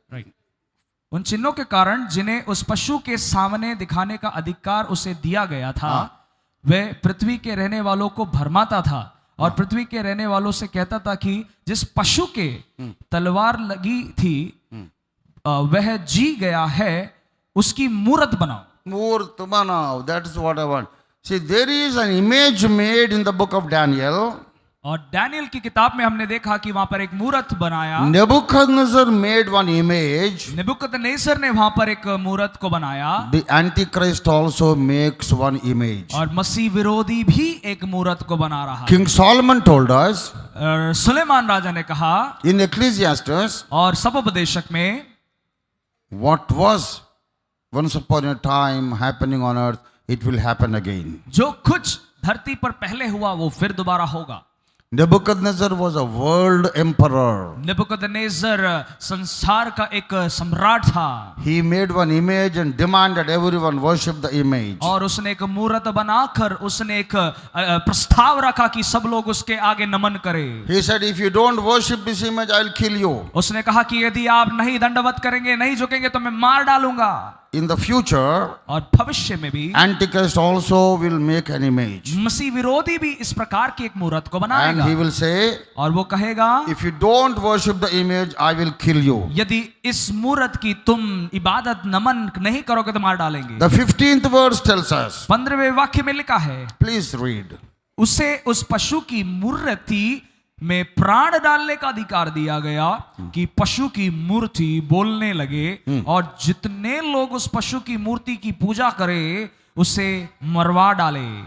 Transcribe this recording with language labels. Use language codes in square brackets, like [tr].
[hi] Right, उन चिन्हों के कारण जिन्हें उस पशु के सामने दिखाने का अधिकार उसे दिया गया था, वे पृथ्वी के रहने वालों को भरमाता था और पृथ्वी के रहने वालों से कहता था कि जिस पशु के तलवार लगी थी वह जी गया है, उसकी मूरत बनाओ। Murth Banao. [en] That is what I want. See, there is an image made in the book of Daniel. [hi] और डैनियल की किताब में हमने देखा कि वहां पर एक मूरत बनाया। [en] Nebuchadnezzar made one image. [hi] Nebuchadnezzar ने वहां पर एक मूरत को बनाया [en] The Antichrist also makes one image. [hi] और मसीह विरोधी भी एक मूरत को बना रहा है। [en] King Solomon told us [hi] Suleman राजा ने कहा [en] in Ecclesiastes, [hi] और सपोपदेशक में, [en] what was once upon a time happening on earth, it will happen again. [hi] जो कुछ धरती पर पहले हुआ वो फिर दोबारा होगा। [en] Nebuchadnezzar was a world emperor. [hi] Nebuchadnezzar संसार का एक सम्राट था। [en] He made one image and demanded everyone worship the image. [hi] और उसने एक मूरत बनाकर उसने एक प्रस्ताव रखा कि सब लोग उसके आगे नमन करें। [en] He said, if you don't worship this image, I'll kill you. [hi] उसने कहा कि यदि आप नहीं दंडवत करेंगे, नहीं झुकेंगे तो मैं मार डालूंगा। [en] In the future, [hi] और भविष्य में भी [en] Antichrist also will make an image. [hi] मसीह विरोधी भी इस प्रकार की एक मूरत को [en] And [hi] बनाएगा [en] he will say, [hi] और वो कहेगा [en] if you don't worship the image, I will kill you. [hi] यदि इस मूरत की तुम इबादत नमन नहीं करोगे तो मार डालेंगे। [en] The 15th verse tells us, [hi] 15वें वाक्य में लिखा है, [en] please read. [hi] उसे उस पशु की मूर्ति में प्राण डालने का अधिकार दिया गया कि पशु की मूर्ति बोलने लगे और जितने लोग उस पशु की मूर्ति की पूजा करे उसे मरवा डाले।